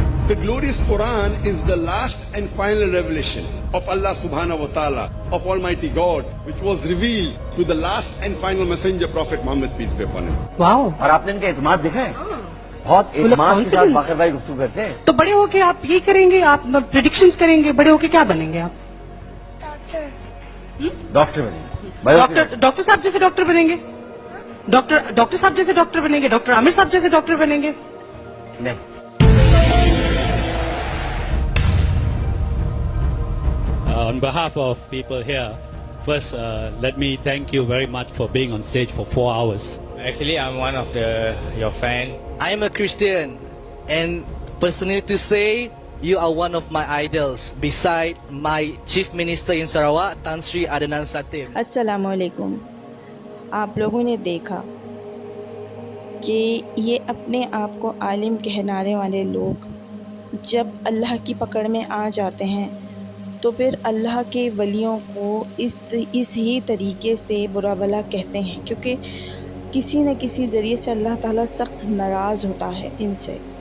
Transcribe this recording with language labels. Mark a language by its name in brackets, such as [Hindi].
[English] The glorious Quran is the last and final revelation of Allah subhanahu wa ta'ala, of Almighty God, which was revealed to the last and final messenger, Prophet Muhammad, peace be upon him. Wow. [Urdu] اور آپ نے ان کا اعتماد دیکھا ہے؟ بہت اعتماد کے ساتھ باقر بھائی گفتگو کرتے ہیں. تو بڑے ہو کے آپ یہ کریں گے، آپ پریڈکشنز کریں گے، بڑے ہو کے کیا بنیں گے آپ؟ ڈاکٹر بنیں ڈاکٹر صاحب جیسے ڈاکٹر بنیں گے؟ ڈاکٹر صاحب جیسے ڈاکٹر بنیں گے؟ ڈاکٹر عامر صاحب جیسے ڈاکٹر بنیں گے؟ نہیں. [English] On behalf of people here, first let me thank you very much for being on stage for 4 hours. Actually, I'm one of your fan. I am a Christian, and personally to say, you are one of my idols, beside my Chief Minister in Sarawak, Tan Sri Adnan Satim. [Arabic] السلام علیکم. [Urdu] آپ لوگوں نے دیکھا کہ یہ اپنے آپ کو عالم کہلانے والے لوگ جب اللہ کی پکڑ میں آ جاتے ہیں تو پھر اللہ کے ولیوں کو اس ہی طریقے سے برا بھلا کہتے ہیں، کیونکہ کسی نہ کسی ذریعے سے اللہ تعالیٰ سخت ناراض ہوتا ہے ان سے.